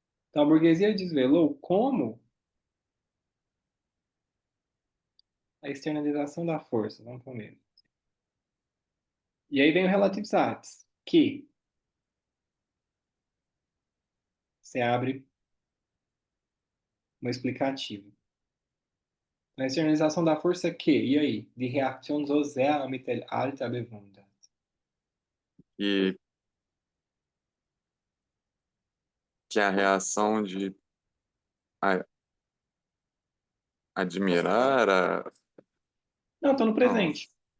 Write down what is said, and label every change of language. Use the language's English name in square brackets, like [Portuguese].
[Portuguese] Então a burguesia desvelou como a externalização da força. Vamos primeiro. E aí vem o relativo satis, que você abre uma explicativa. A externalização da força que, e aí? [German] Die Reaktion so sehr am Mittelalter bewundert. [Portuguese] E que a reação de a- admirar Não, estou no não, presente.